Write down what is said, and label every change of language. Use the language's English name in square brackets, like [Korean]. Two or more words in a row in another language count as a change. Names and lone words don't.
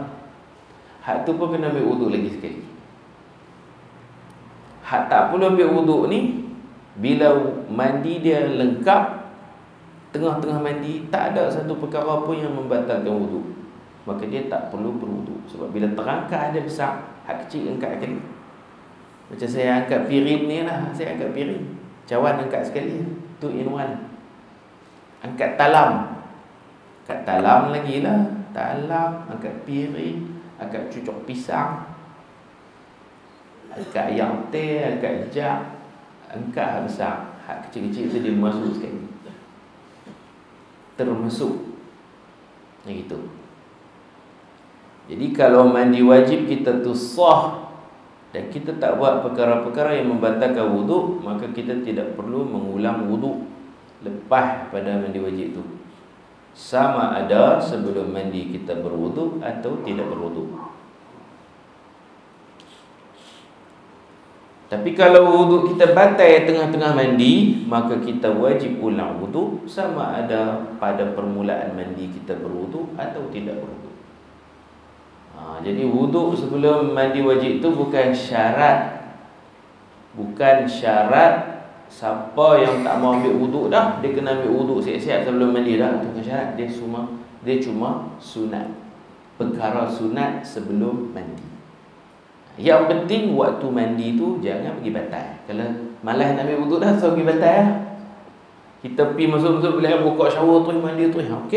[Malay] Hak tu pun kena ambil wudu lagi sekali. Hak tak perlu ambil wudu ni, bila mandi dia lengkap, tengah-tengah mandi tak ada satu perkara pun yang membatalkan wudu, maka dia tak perlu berwudu. Sebab bila terangkat ada besar, hak kecil angkat sekali. Macam saya angkat piring ni lah, saya angkat piring, cawan angkat sekali, tu [English] in one. [Malay] Angkat talam, angkat talam lagi lah, talam, angkat piring, angkat cucuk pisang, angkat ayam teh, angkat jak, angkat hak besar. Hak kecil-kecil tu dia masuk sekali, termasuk yang itu. Jadi kalau mandi wajib kita tu sah dan kita tak buat perkara-perkara yang membatalkan wudu, maka kita tidak perlu mengulang wudu lepas pada mandi wajib tu. Sama ada sebelum mandi kita berwudu atau tidak berwudu. Tapi kalau wudu kita batal tengah-tengah mandi, maka kita wajib ulang wudu, sama ada pada permulaan mandi kita berwudu atau tidak berwudu. Jadi wudu sebelum mandi wajib itu bukan syarat. Bukan syarat. Siapa yang tak mau ambil wudu dah, dia kena ambil wudu siap-siap sebelum mandi dah. Itu bukan syarat. Dia cuma sunat. Perkara sunat sebelum mandi. Yang penting waktu mandi tu jangan pergi batal. Kalau malas nak ambil wudu dah, so pergi batal lah. Kita pergi masuk-masuk bilik buka shower tu, mandi tu, okey.